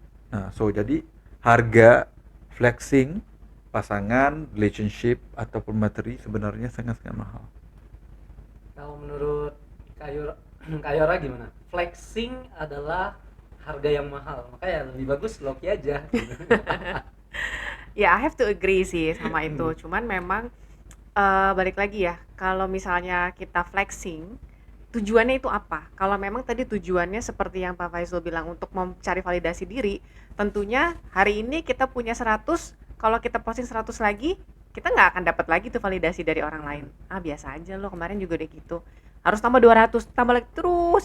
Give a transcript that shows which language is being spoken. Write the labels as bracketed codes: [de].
[ms] Nah, so jadi harga flexing pasangan, relationship ataupun materi sebenarnya sangat-sangat mahal. [id] Kalau menurut Kayora gimana? Flexing adalah harga yang mahal, makanya lebih bagus loki aja. [en] Ya, I have to agree [id] sih sama itu. Cuman memang balik lagi ya, kalau misalnya kita flexing, tujuannya itu apa? Kalau memang tadi tujuannya seperti yang Pak Faizul bilang untuk mencari validasi diri, tentunya hari ini kita punya 100, kalau kita posting 100 lagi, kita nggak akan dapat lagi tuh validasi dari orang lain. Biasa aja lo, kemarin juga udah gitu, harus tambah 200, tambah lagi terus.